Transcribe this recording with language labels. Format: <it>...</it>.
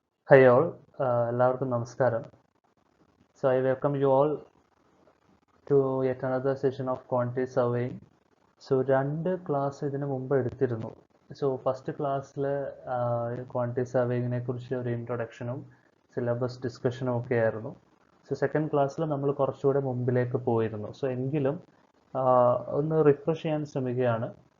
<en>Hi all,</en> <ml>എല്ലാവർക്കും നമസ്കാരം.</ml> <en>So I welcome you all to yet another session of quantity surveying.</en> <ml>So രണ്ട് class ഇതിനു മുമ്പ് എടുത്തിരുന്നു. സോ ഫസ്റ്റ് ക്ലാസ്സിൽ ക്വാണ്ടിറ്റി സർവേയിങ്ങിനെ കുറിച്ച് ഒരു ഇൻട്രൊഡക്ഷനും സിലബസ് ഡിസ്കഷനും ഒക്കെ ആയിരുന്നു. സോ സെക്കൻഡ് ക്ലാസ്സിൽ നമ്മൾ കുറച്ചുകൂടെ മുമ്പിലേക്ക് പോയിരുന്നു. സോ എങ്കിലും ഒന്ന് റിഫ്രഷ് ചെയ്യാൻ ശ്രമിക്കുകയാണ്.</ml>